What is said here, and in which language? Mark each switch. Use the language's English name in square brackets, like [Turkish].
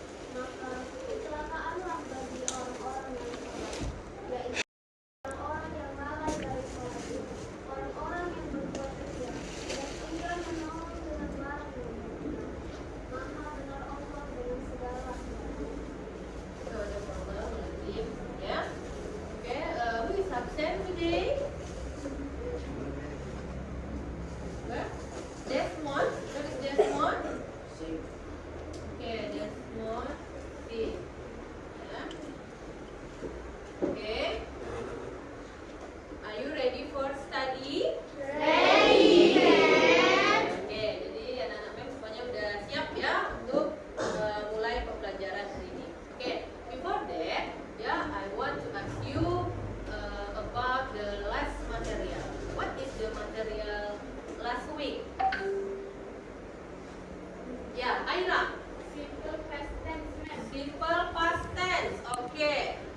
[Indonesian] Maka kecelakaanlah bagi orang-orang yang salah, yaitu orang-orang yang lalai dari sholat, orang-orang yang berbuat kejam dan enggan menolong dengan barang yang berguna. Maha benar Allah dengan segala sesuatu. [English] Yeah. Okay, who is absent today? Where? Desmond? Where is Desmond? Okay, Desmond. See. Yeah. Okay. Are you ready for study? [Indonesian] Oke, jadi anak-anak mem semuanya udah siap ya untuk mulai pembelajaran hari ini. [English] Oke, before that, ya, I want to ask you about the last material. What is the material last week? Ya, Aira. Simple past tense, ma'am. Simple past tense. Okay.